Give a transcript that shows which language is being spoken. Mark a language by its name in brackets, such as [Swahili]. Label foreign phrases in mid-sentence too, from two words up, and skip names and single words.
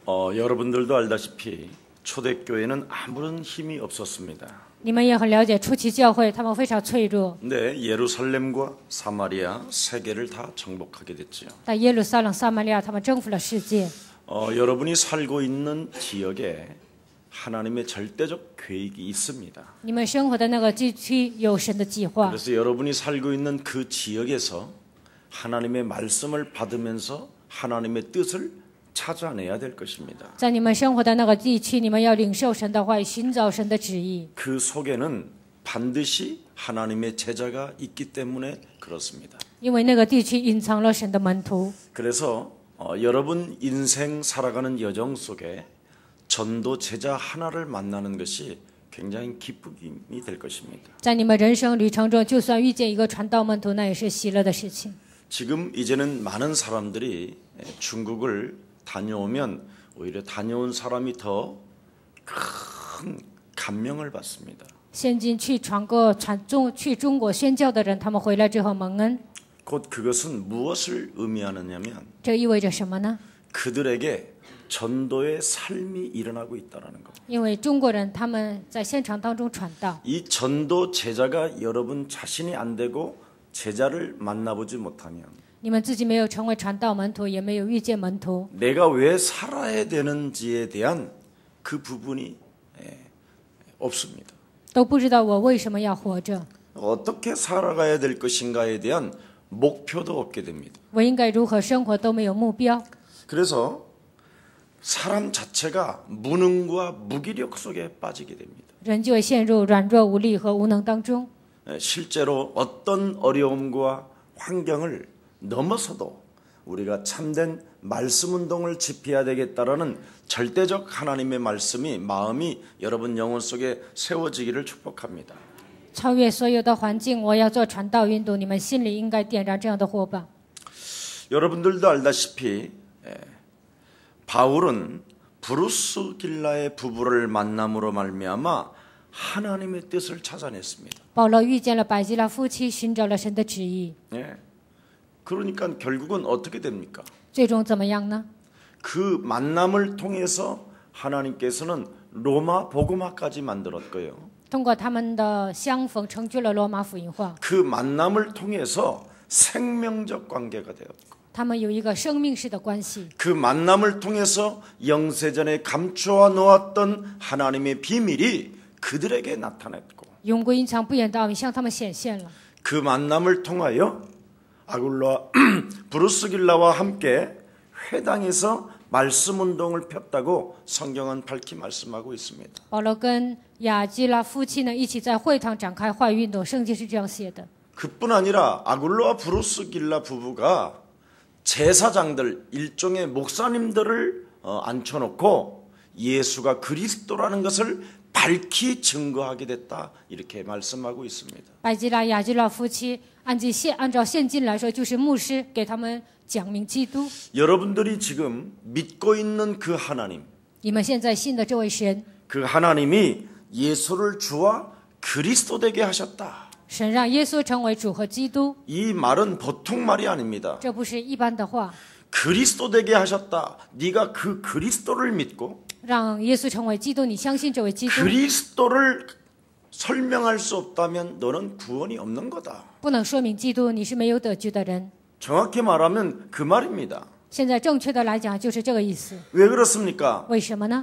[Korean] 여러분들도 알다시피 초대교회는 아무런 힘이 없었습니다. [Chinese] 你们也很了解初期教会，他们非常脆弱。 [Korean] 근데 예루살렘과 사마리아 세계를 다 정복하게 됐지요. [Chinese] 在耶路撒冷、撒玛利亚，他们征服了世界。 [Korean] 여러분이 살고 있는 지역에 하나님의 절대적 계획이 있습니다. [Chinese] 你们生活的那个地区有神的计划， [Korean] 그래서 여러분이 살고 있는 그 지역에서 하나님의 말씀을 받으면서 하나님의 뜻을 찾아내야 될 것입니다. [Chinese] 在你们生活的那个地区，你们要领受神的话语，寻找神的旨意。 [Korean] 그 속에는 반드시 하나님의 제자가 있기 때문에 그렇습니다. [Chinese] 因为那个地区隐藏了神的门徒， [Korean] 그래서 여러분 인생 살아가는 여정 속에 전도 제자 하나를 만나는 것이 굉장히 기쁨이 될 것입니다. [Chinese] 在你们人生旅程中，就算遇见一个传道门徒，那也是喜乐的事情。 [Korean] 지금 이제는 많은 사람들이 중국을 다녀오면 오히려 다녀온 사람이 더 큰 감명을 받습니다. [Chinese] 现今去去中国宣教的人，他们回来之后蒙恩， [Korean] 곧 그것은 무엇을 의미하느냐면 [Chinese] 这意味着什么呢？ [Korean] 그들에게 전도의 삶이 일어나고 있다는 것. [Chinese] 因为中国人他们在现场当中传道， [Korean] 이 전도 제자가 여러분 자신이 안 되고 제자를 만나보지 못하면 [Chinese] 你们自己没有成为传道门徒，也没有遇见门徒， [Korean] 내가 왜 살아야 되는지에 대한 그 부분이 없습니다. [Chinese] 都不知道我为什么要活着， [Korean] 어떻게 살아가야 될 것인가에 대한 목표도 없게 됩니다. [Chinese] 我应该如何生活都没有目标， [Korean] 그래서 사람 자체가 무능과 무기력 속에 빠지게 됩니다. [Chinese] 人就会陷入软弱无力和无能当中。 [Korean] 실제로 어떤 어려움과 환경을 넘어서도 우리가 참된 말씀 운동을 집해야 되겠다라는 절대적 하나님의 말씀이 마음이 여러분 영혼 속에 세워지기를 축복합니다. [Chinese] 超越所有的环境，我要做传道运动。你们心里应该点燃这样的火把。 [Korean] 여러분들도 알다시피 바울은 브루스 길라의 부부를 만남으로 말미암아 하나님의 뜻을 찾아냈습니다. [Chinese] 保罗遇见了百基拉夫妻，寻找了神的旨意。 [Korean] 그러니까 결국은 어떻게 됩니까? [Chinese] 最终怎么样呢？ [Korean] 그 만남을 통해서 하나님께서는 로마 복음화까지 만들었고요. [Chinese] 通过他们的相逢，成就了罗马福音化。 [Korean] 그 만남을 통해서 생명적 관계가 되었고 [Chinese] 他们有一个生命式的关系。 [Korean] 그 만남을 통해서 영세전에 감추어 놓았던 하나님의 비밀이 그들에게 나타났고 [Chinese] 永过隐藏不言的奥秘向他们显现了。 [Korean] 그 만남을 통하여 아굴라 브루스길라와 함께 회당에서 말씀 운동을 폈다고 성경은 밝히 말씀하고 있습니다. [Chinese] 保罗跟亚基拉夫妻呢一起在会堂展开话语运动，圣经是这样写的。 [Korean] 그뿐 아니라 아굴라와 브루스길라 부부가 제사장들 일종의 목사님들을 앉혀놓고 예수가 그리스도라는 것을 밝히 증거하게 됐다 이렇게 말씀하고 있습니다. [Chinese] 百基拉、亚基拉夫妻按照现今来说，就是牧师给他们讲明基督。 [Korean] 여러분들이 지금 믿고 있는 그 하나님, [Chinese] 你们现在信的这位神， [Korean] 그 하나님이 예수를 주와 그리스도 되게 하셨다. [Chinese] 神让耶稣成为主和基督， [Korean] 이 말은 보통 말이 아닙니다. [Chinese] 这不是一般的话。 [Korean] 그리스도 되게 하셨다. 네가 그 그리스도를 믿고 [Chinese] 让耶稣成为基督，你相信这位基督， [Korean] 그리스도를 설명할 수 없다면 너는 구원이 없는 거다. [Chinese] 不能说明基督，你是没有得救的人。 [Korean] 정확히 말하면 그 말입니다. [Chinese] 现在正确的来讲，就是这个意思。 [Korean] 왜 그렇습니까? [Chinese] 为什么呢？